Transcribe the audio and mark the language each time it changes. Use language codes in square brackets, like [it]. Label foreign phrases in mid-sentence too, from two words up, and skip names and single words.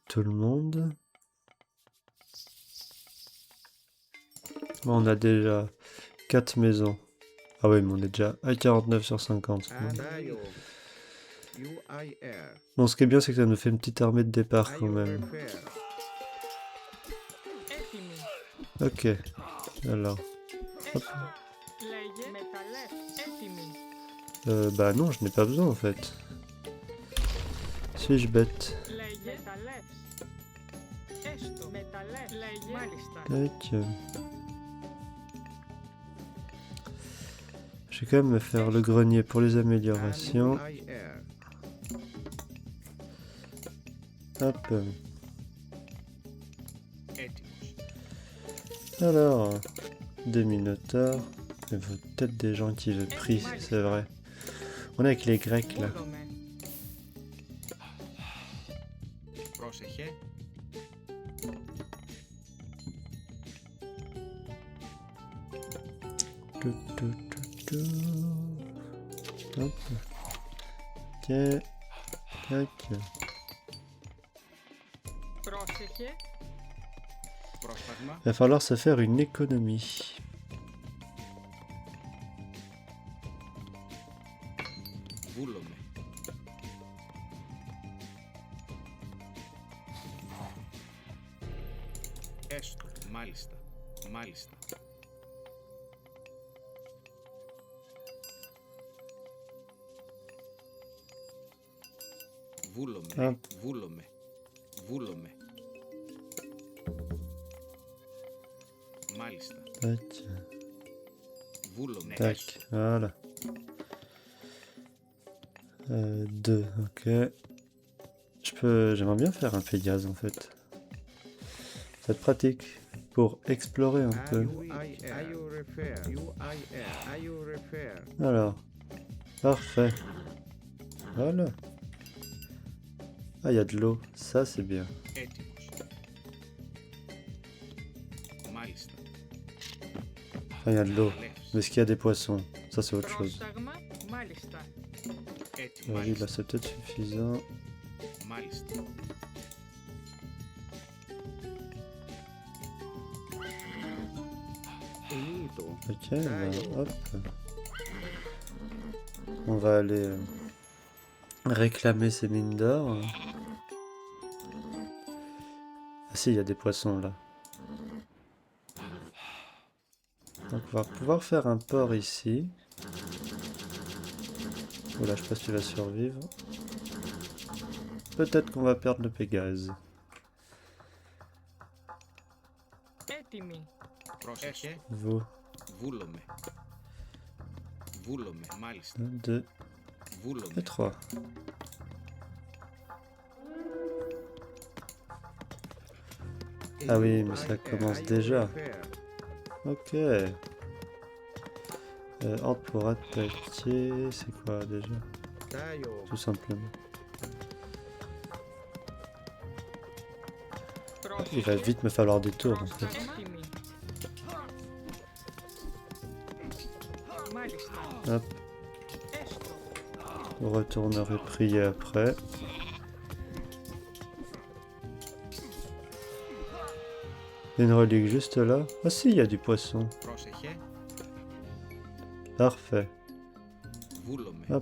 [fr] tout le monde. Bon, on a déjà 4 maisons. Ah oui, mais on est déjà à 49 sur 50. Taio, UIR, Bon, ce qui est bien, c'est que ça nous fait une petite armée de départ quand Aio même. refer, [el] Έτοιμη. [fr] Ok. Alors. [el] Έστω. Λέγε μεταλλεύ. Έτοιμη. [fr] Bah non, je n'ai pas besoin en fait. Suis-je bête? [el] Λέγε μεταλλεύ. Έστω. Μεταλλεύ. Λέγε. Μάλιστα. [fr] Tac. Je vais quand même me faire le grenier pour les améliorations. UIR, Hop. [el] Έτοιμος. [fr] Alors, des minotaures. Il faut peut-être des gens qui le prient, c'est vrai. On est avec les Grecs là. [el] Βούλομαι. Πρόσεχε. [fr] Tout, tout, tout, tout. Hop. Ok. Tac. [el] Πρόσεχε. Πρόσταγμα. [fr] Il va falloir se faire une économie. [el] Βούλομαι. Έστω. Μάλιστα. Μάλιστα. Βούλομαι. [fr] Hop. [el] Βούλομαι. Βούλομαι. Μάλιστα. [fr] Tac. [el] Βούλομαι. [fr] Tac. Voilà. 2, ok. J'aimerais bien faire un Pégase en fait. Ça va être pratique pour explorer un peu. UIR, Aio refer, UIR, Aio refer, Alors, parfait. Voilà. Ah, il y a de l'eau. Ça, c'est bien. [el] Έτοιμος. Μάλιστα. [fr] Enfin, il y a de l'eau. Mais est-ce qu'il y a des poissons? Ça, c'est autre chose. [el] Πρόσταγμα. Μάλιστα. Έτοιμο. [fr] Oui, là, c'est peut-être suffisant. [el] Μάλιστα. Enito, [fr] Ok, ben, hop. On va aller réclamer ces mines d'or. Ah si, il y a des poissons là. va pouvoir faire un port ici. Oula, je sais pas si tu vas survivre. Peut-être qu'on va perdre le Pégase. [el] Έτοιμοι. Πρόσεχε. [fr] Vous, [el] Βούλομαι. Βούλομαι. Μάλιστα. [fr] 1, 2 [el] Βούλομαι. [fr] et 3. Ah oui, mais ça commence déjà. Ok. Ordre pour attaquer, c'est quoi déjà? Tout simplement. Il va vite me falloir des tours en fait. [el] Έτοιμοι. Μάλιστα. [fr] Hop, [el] Έστω. [fr] on retournerait prier après. Une relique juste là. Ah si, il y a du poisson. [el] Πρόσεχε. [fr] Parfait. [el] Βούλομαι. [fr] Hop.